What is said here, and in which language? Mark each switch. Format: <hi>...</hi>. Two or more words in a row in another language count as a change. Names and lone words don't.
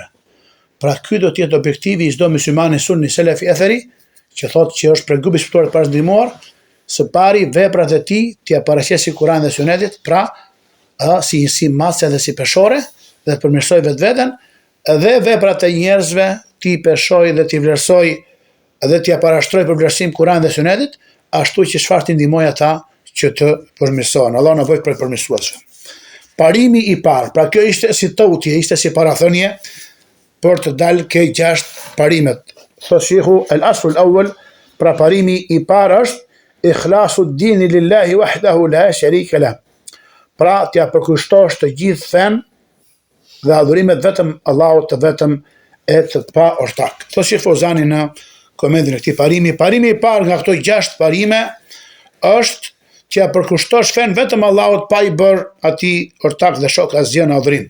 <sq>Pra ky do të jetë objektivi i çdo muslimani sunni selefi etheri, që thotë që është për grupi shpirtëror të parasndrimuar, së pari veprat e tij t'ia paraqesë Kur'anit dhe Sunetit, pra si mase dhe si peshore, dhe të përmirësoj vetveten, dhe veprat e njerëzve t'i peshoj dhe t'i vlerësoj dhe t'ia parashtroj për vlerësim Kur'anit dhe Sunetit, ashtu që çfarë t'i ndihmoj ata që të përmirësohen. Allah na bëj prej përmirësuesve. Parimi i parë, pra kjo ishte si tutje, ishte si parathënie për të dalë ke 6 parimet. Thot shehu</sq> <ar>الأصل الأول,</ar> <sq>pra parimi i parë është</sq> <ar>إخلاص الدين لله وحده لا شريك له.</ar> <sq>Pra t'ja përkushtosh të gjithë fen dhe adhurimet vetëm Allahut të vetëm e të pa ortak. Thot Sheikh Fozani në komendin e këtij parimi. Parimi i parë nga këto 6 parime është që ja përkushtosh fen vetëm Allahut pa i bërë atij ortak dhe shok asgjë në adhurim.</sq>